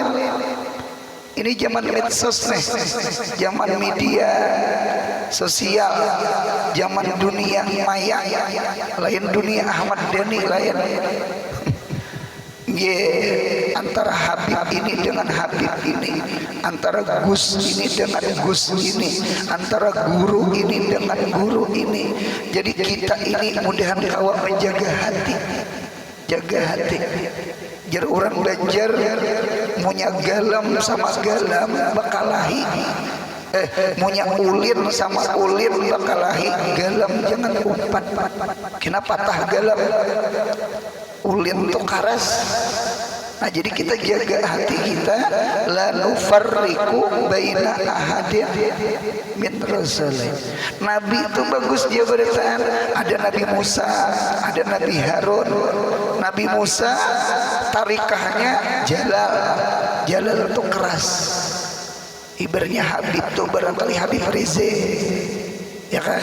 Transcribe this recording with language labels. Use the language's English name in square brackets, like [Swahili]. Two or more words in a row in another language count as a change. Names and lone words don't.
[Banjar] Ini zaman medsos nih, zaman media sosial, zaman dunia maya, lain dunia Ahmad Dhani lain. Antara Habib ini dengan Habib ini, antara Gus ini dengan Gus ini, antara guru ini dengan guru ini. Jadi kita ini mudahan kawa menjaga hati, jaga hati. Jar orang belajar munya galam sama galam bakalahi, munya ulin sama ulin bakalahi. Galam jangan umpat, kenapa patah galam? Ulin tuh karas. Nah, jadi kita jaga hati kita, [Arabic] لا نفرق بين أحد من رسله. [Banjar] Nabi itu bagus dia beritaan. Ada Nabi Musa, ada Nabi Harun. Nabi Musa tarikahnya jalal. Jalal itu keras. Ibaratnya Habib tuh barangkali Habib Rizik, ya kan?